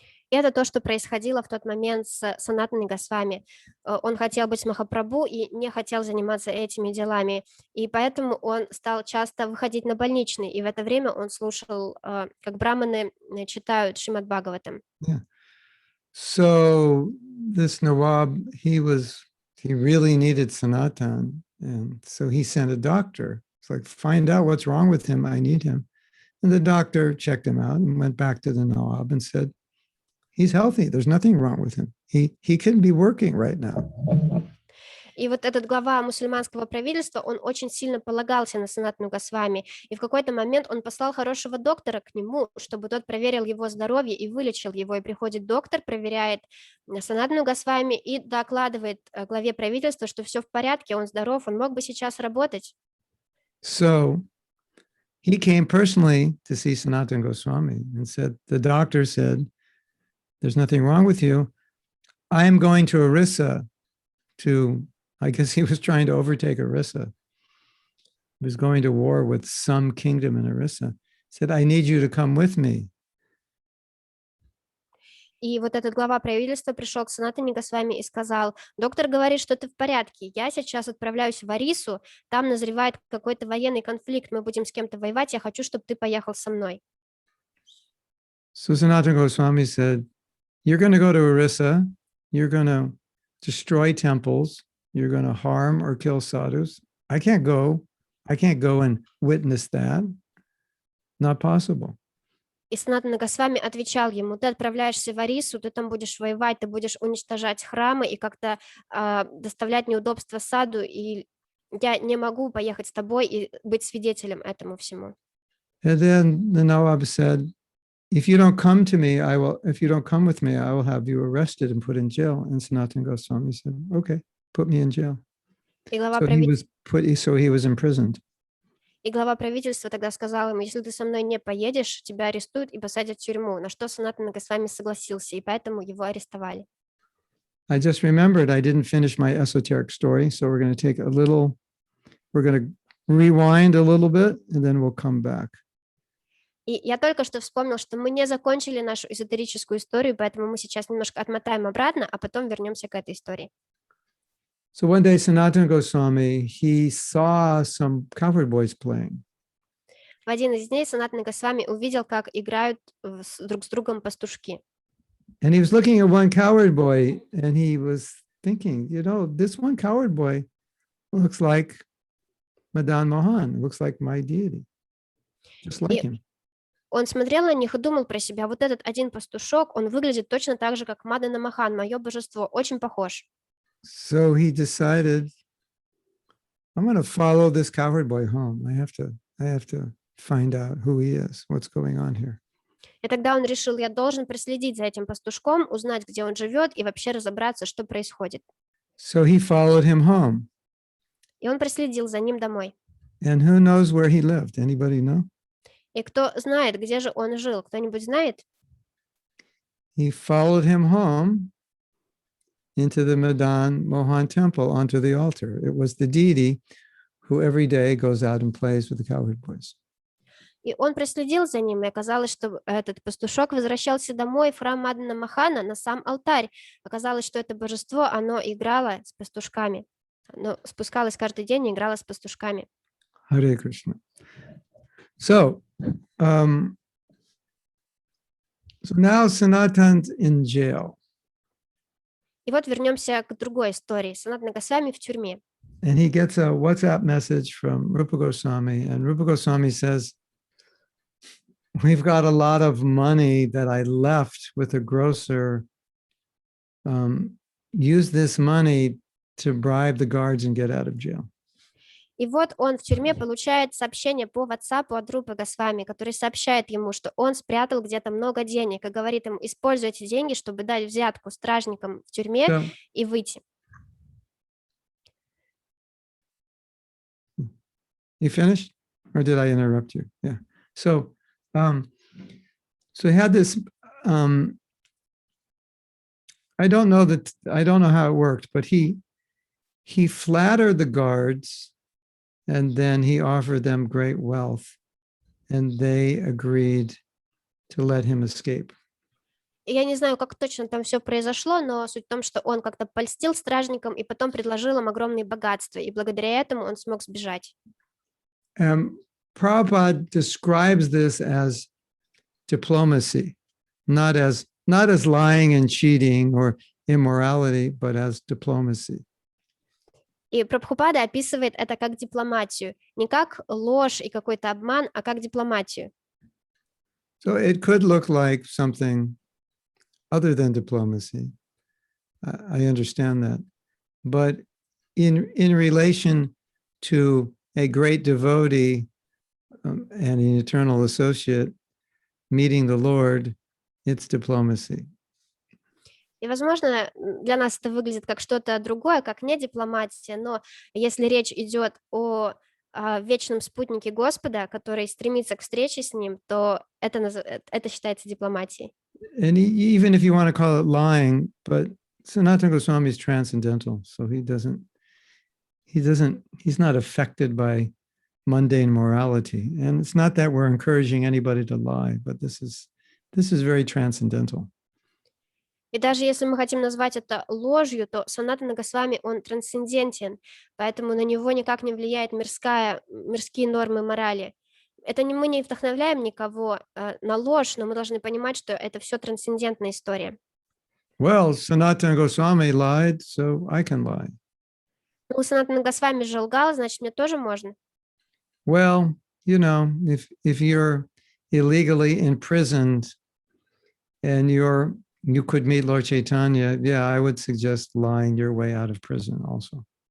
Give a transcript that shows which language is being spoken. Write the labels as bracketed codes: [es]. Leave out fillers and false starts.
[ru] И это то, что происходило в тот момент с Санатаной Госвами. Он хотел быть Махапрабху и не хотел заниматься этими делами. И поэтому он стал часто выходить на больничный. И в это время он слушал, как браманы читают Шримад Бхагаватам. [en] Yeah. So this Nawab, he really needed Sanatan. And so he sent a doctor. It's like, find out what's wrong with him. I need him. And the doctor checked him out and went back to the Nawab and said, he's healthy. There's nothing wrong with him. He can be working right now. [ru] И вот этот глава мусульманского правительства, он очень сильно полагался на Санатану Госвами. И в какой-то момент он послал хорошего доктора к нему, чтобы тот проверил его здоровье и вылечил его. И приходит доктор, проверяет Санатану Госвами и докладывает главе правительства, что все в порядке, он здоров, он мог бы сейчас работать. [en] So he came personally to see Sanatana Goswami and said, the doctor said, there's nothing wrong with you. I am going to Orissa to, I guess he was trying to overtake Orissa. He was going to war with some kingdom in Orissa. He said, I need you to come with me. [ru] И вот этот глава правительства пришел к Санатане Госвами и сказал, доктор говорит, что ты в порядке, я сейчас отправляюсь в Орису, там назревает какой-то военный конфликт, мы будем с кем-то воевать, я хочу, чтобы ты поехал со мной. [en] So Sanatana Goswami said, you're going to go to Orissa, you're going to destroy temples, you're going to harm or kill sadhus. I can't go and witness that. Not possible. [ru] И Санатана Госвами отвечал ему, ты отправляешься в Орису, ты там будешь воевать, ты будешь уничтожать храмы и как-то доставлять неудобства саду, и я не могу поехать с тобой и быть свидетелем этому всему. [en] And then the Nawab said, if you don't come with me, I will have you arrested and put in jail. And Sanatana Goswami said, okay, put me in jail. [ru] И глава [en] So he was imprisoned. [ru] И глава правительства тогда сказал ему, если ты со мной не поедешь, тебя арестуют и посадят в тюрьму, на что Санатана Госвами согласился, и поэтому его арестовали. [en] I just remembered I didn't finish my esoteric story, so we're going to take a little, we're going to rewind a little bit, and then we'll come back. [ru] И я только что вспомнил, что мы не закончили нашу эзотерическую историю, поэтому мы сейчас немножко отмотаем обратно, а потом вернемся к этой истории. [en] So one day, Sanatana Goswami, he saw some cowherd boys playing. [ru] В один из дней Санатана Госвами увидел, как играют друг с другом пастушки. [en] And he was looking at one cowherd boy, and he was thinking, you know, this one cowherd boy looks like Madan Mohan, looks like my deity, just like him. [ru] Он смотрел на них и думал про себя, вот этот один пастушок, он выглядит точно так же, как Мадана Мохан, мое божество, очень похож. [en] So he decided, I'm going to follow this cowherd boy home. I have to find out who he is, what's going on here. [ru] И тогда он решил, я должен проследить за этим пастушком, узнать, где он живет, и вообще разобраться, что происходит. [en] So he followed him home. [ru] И он проследил за ним домой. [en] And who knows where he lived? Anybody know? [ru] И кто знает, где же он жил? Кто-нибудь знает? [en] He followed him home into the Madan Mohan temple, onto the altar. It was the deity who every day goes out and plays with the cowherd boys. [ru] И он проследил за ним, и оказалось, что этот пастушок возвращался домой в храм Мадана Мохана на сам алтарь. Оказалось, что это божество, оно играло с пастушками. Оно спускалось каждый день и играло с пастушками. [en] Hare Krishna. So now Sanatan's in jail. [ru] И вот вернемся к другой истории. Санатана Госвами в тюрьме. [en] And he gets a WhatsApp message from Rupa Goswami, and Rupa Goswami says, we've got a lot of money that I left with a grocer. Use this money to bribe the guards and get out of jail. [ru] И вот он в тюрьме получает сообщение по WhatsApp от Рупы Госвами, который сообщает ему, что он спрятал где-то много денег и говорит ему, используй эти деньги, чтобы дать взятку стражникам в тюрьме и выйти. [en] You finished? Or did I interrupt you? Yeah. So he had this, I don't know how it worked, but he flattered the guards, and then he offered them great wealth, and they agreed to let him escape. [ru] Я не знаю, как точно там все произошло, но суть в том, что он как-то польстил стражникам и потом предложил им огромные богатства, и благодаря этому он смог сбежать. [en] Prabhupada describes this as diplomacy, not as lying and cheating or immorality, but as diplomacy. [ru] И Прабхупада описывает это как дипломатию, не как ложь и какой-то обман, а как дипломатию. [en] So it could look like something other than diplomacy. I understand that. But in relation to a great devotee and an eternal associate meeting the Lord, it's diplomacy. [ru] И, возможно, для нас это выглядит как что-то другое, как не дипломатия, но если речь идет о вечном спутнике Господа, который стремится к встрече с ним, то это считается дипломатией. [en] And even if you want to call it lying, but Sanatana Goswami is transcendental, so he's not affected by mundane morality. And it's not that we're encouraging anybody to lie, but this is very transcendental. [ru] И даже если мы хотим назвать это ложью, то Санатана Госвами, он трансцендентен, поэтому на него никак не влияет мирские нормы морали. Мы не вдохновляем никого на ложь, но мы должны понимать, что это все трансцендентная история. [en] Well, Sanatana Goswami lied, so I can lie. [ru] Ну, Санатана Госвами же лгал, значит, мне тоже можно. [en] Well, you know, if you're illegally imprisoned and you could meet Lord Chaitanya, yeah, I would suggest lying your way out of prison also.